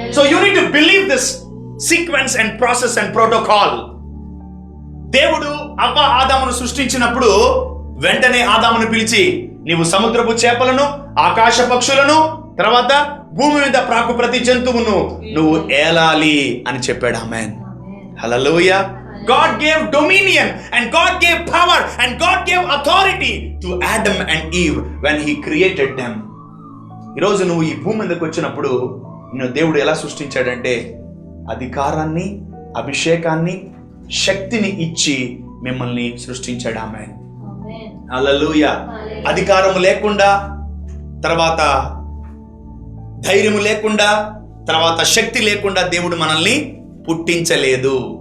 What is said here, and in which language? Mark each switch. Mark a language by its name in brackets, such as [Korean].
[English] So you need to believe this sequence and process and protocol. [Telugu] దేవుడు అవ్వ ఆదామును సృష్టించినప్పుడు వెంటనే ఆదామును పిలిచి, నీవు సముద్రపు చేపలను, ఆకాశ పక్షులను, తర్వాత భూమి మీద ప్రాకు ప్రతి జంతువును నువ్వు ఏలాలి అని చెప్పాడు. ఆమేన్. హల్లెలూయా. [English] God gave dominion and God gave power and God gave authority to Adam and Eve when He created them. [Telugu] ఈరోజు నువ్వు ఈ భూమి మీదకి వచ్చినప్పుడు నిన్ను దేవుడు ఎలా సృష్టించాడంటే అధికారాన్ని, అభిషేకాన్ని, శక్తిని ఇచ్చి మిమ్మల్ని సృష్టించాడు. ఆమేన్. హల్లెలూయా. అధికారము లేకుండా, తర్వాత ధైర్యము లేకుండా, తర్వాత శక్తి లేకుండా దేవుడు మనల్ని పుట్టించలేదు.